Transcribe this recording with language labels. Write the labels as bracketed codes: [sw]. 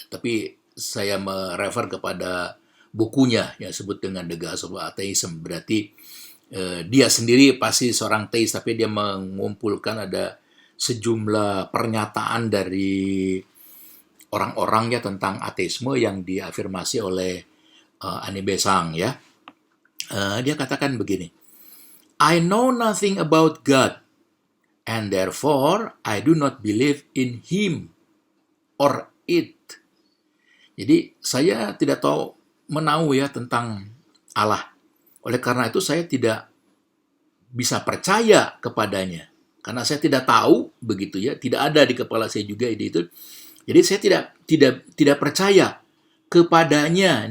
[id] Tapi saya merefer kepada bukunya yang disebut dengan The Gospel of Atheism. Berarti dia sendiri pasti seorang teis, tapi dia mengumpulkan ada sejumlah pernyataan dari orang-orang ya tentang ateisme yang diafirmasi oleh Annie Besant ya. [en] Dia katakan begini, I know nothing about God, and therefore I do not believe in Him or it. [id] Jadi saya tidak tahu menahu ya tentang Allah. Oleh karena itu saya tidak bisa percaya kepadanya. Karena saya tidak tahu begitu ya, tidak ada di kepala saya juga ide itu. Jadi saya tidak percaya kepadanya.